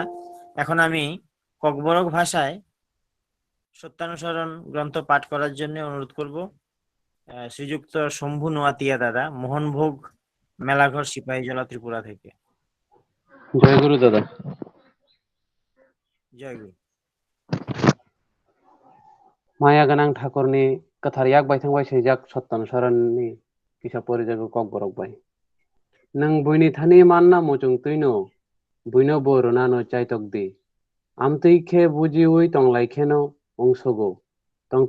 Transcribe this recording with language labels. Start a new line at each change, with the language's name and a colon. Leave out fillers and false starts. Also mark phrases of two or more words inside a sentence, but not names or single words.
Bangla: এখন আমি ককবরক ভাষায় সত্যানুসরণ গ্রন্থ পাঠ করার জন্য অনুরোধ করব শ্রীযুক্ত শম্ভু নোয়াতিয়া দাদা, মোহনভোগ, মেলাঘর, সিপাহীজলা, ত্রিপুরা থেকে। জয় গুরু দাদা। জয় গুরু।
Kok Borok: माया गोनां ठाकुरनि गोथार याक बायथांबाय सैजाक सत्तानुसरननि किसा परिजागो कक बरक बाय नों बुइनि थानि मानना मुजुं तुइनो बुइनो बोरनानो चाइतक दि आमतैखे बुजिउइ तंलाइखेनो अंसगो तंतो